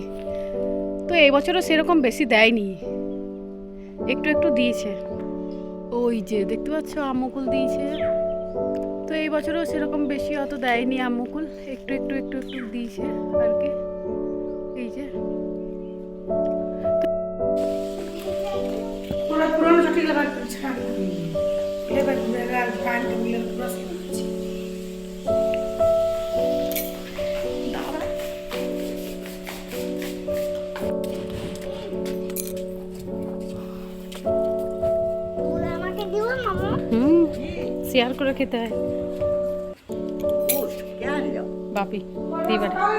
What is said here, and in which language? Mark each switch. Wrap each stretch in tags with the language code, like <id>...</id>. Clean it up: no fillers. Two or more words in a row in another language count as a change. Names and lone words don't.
<bn>তো এই বছরও সেরকম বেশি দেয়নি, একটু একটু দিয়েছে। ওই যে দেখতে পাচ্ছ আমুকুল দিয়েছে। তো এই বছরও সেরকম বেশি অত দেয়নি আমুকুল, একটু একটু একটু একটু দিয়েছে আর কি। এই যে</bn> <ne>पुरानो जति लगाएको छ लेबर घुमेर पानी मिलेर बस्नुहुन्छ</ne> <bn>শেয়ার করে খেতে হয় বাপি দিবারে।</bn>